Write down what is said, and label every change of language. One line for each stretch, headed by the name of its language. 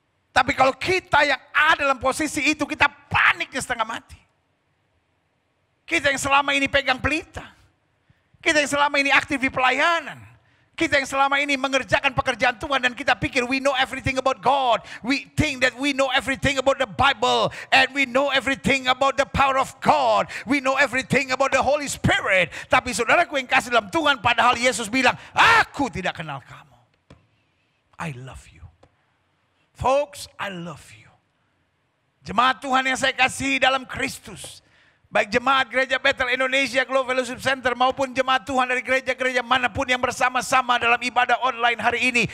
Indonesian: Tapi kalau kita yang ada dalam posisi itu, kita paniknya setengah mati. Kita yang selama ini pegang pelita. Kita yang selama ini aktif di pelayanan. Kita yang selama ini mengerjakan pekerjaan Tuhan dan kita pikir
English: we know everything about God. We think that we know everything about the Bible. And we know everything about the power of God. We know everything about the Holy Spirit.
Indonesian: Tapi saudaraku yang kasih dalam Tuhan, padahal Yesus bilang, aku tidak kenal kamu.
English: I love you. Folks, I love you.
Indonesian: Jemaat Tuhan yang saya kasih dalam Kristus. Baik jemaat Gereja Bethel Indonesia Global Fellowship Center maupun jemaat Tuhan dari gereja-gereja manapun yang bersama-sama dalam ibadah online hari ini.